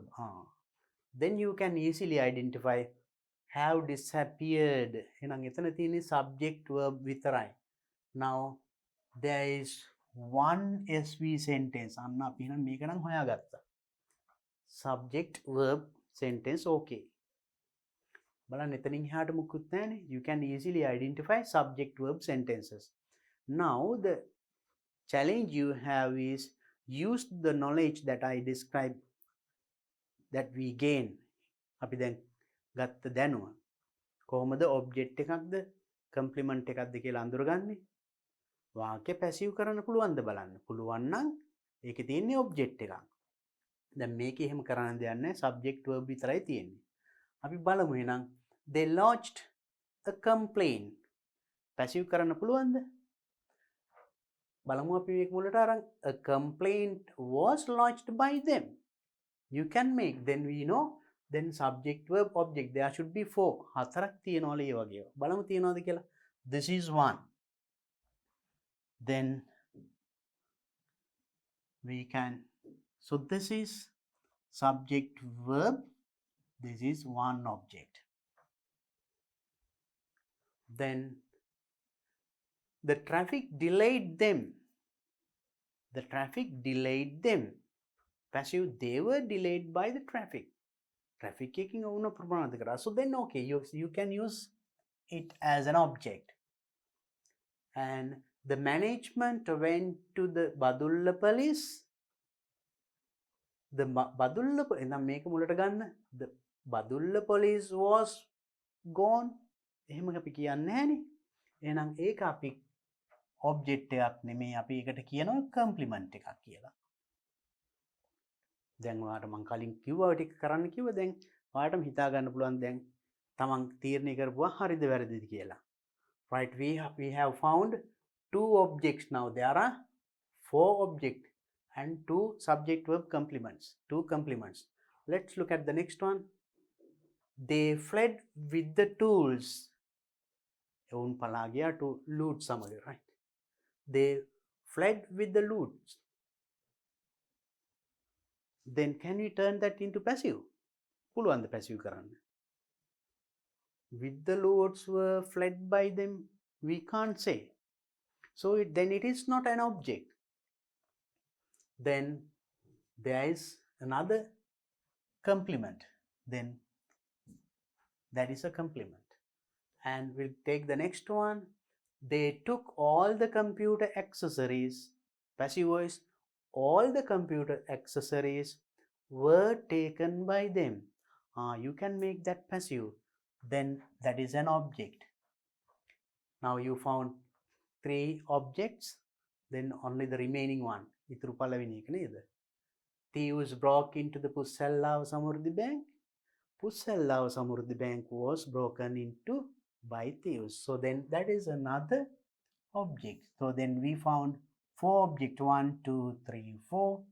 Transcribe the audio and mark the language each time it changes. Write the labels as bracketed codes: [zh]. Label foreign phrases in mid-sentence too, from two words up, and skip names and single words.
[en] Then you can easily identify have disappeared. [si] එහෙනම් එතන තියෙන්නේ [en] subject verb [si] විතරයි. [en] Now there is one SV sentence. [si] අන්න අපි එහෙනම් මේක නම් හොයාගත්තා. [en] Subject verb sentence okay. [si] බලන්න එතනින් එහාට මුකුත් නැහැනේ. [en] You can easily identify subject verb sentences. Now the challenge you have is use the knowledge that I described, that we gain. [si] අපි දැන් ගත්ත දැනුම කොහොමද object එකක්ද complement එකක්ද කියලා අඳුරගන්නේ. වාක්‍ය passive කරන්න පුළුවන්ද බලන්න. පුළුවන් නම් ඒකේ තියෙන්නේ object එකක්. දැන් මේකේ එහෙම කරන්න දෙයක් නැහැ. [en] subject verb [si] විතරයි තියෙන්නේ. අපි බලමු එහෙනම් [en] they lodged a complaint. [si] passive කරන්න පුළුවන්ද? බලමු අපි මේක මුලට අරන් [en] a complaint was lodged by them. You can make, then we know, then subject verb object there should be 4. [si] හතරක් තියනවල ඒ වගේ. බලමු තියනවද කියලා. [en] This is one. Then we can, so this is subject verb, this is one object. Then the traffic delayed them. The traffic delayed them. Passive, they were delayed by the traffic. [si] Traffic එකකින් වුණ ප්‍රමාණද කරා. [en] So then okay, you can use it as an object. And the management went to the Badulla police. The Badulla, [si] එහෙනම් මේක මුලට ගන්න. [en] The Badulla police was gone. [si] එහෙම අපි කියන්නේ නැහනේ. එහෙනම් ඒක අපි object එකක් නෙමෙයි, අපි ඒකට කියනවා complement එකක් කියලා. දැන් ඔයාලට මම කලින් කිව්වා ටික කරන්න කිව්වා. දැන් ඔයාලටම හිතා ගන්න පුළුවන් දැන් තමන් තීරණය කරපුවා හරිද වැරදිද කියලා. [en] Right, we have found 2 objects now. There are 4 objects and 2 subject verb complements, 2 complements. Let's look at the next one. They fled with the tools. [si] එවුන් පලා ගියා [en] to loot [si] සමග, right? [en] They fled with the loot. Then can we turn that into passive? [si] පුළුවන්ද passive කරන්න? [en] With the loots were fled by them, we can't say. So then it is not an object. Then there is another complement. Then that is a complement. And we'll take the next one. They took all the computer accessories. Passive voice. All the computer accessories were taken by them. You can make that passive. Then that is an object. Now you found 3 objects. Then only the remaining one. [si] ඉතුරු පළවෙනි එක නේද? [en] Thieves broke into the Pussallawa Samurdhi Bank. Pussallawa Samurdhi Bank was broken into by thieves. So then that is another object. So then we found 4 objects. 1, 2, 3, 4.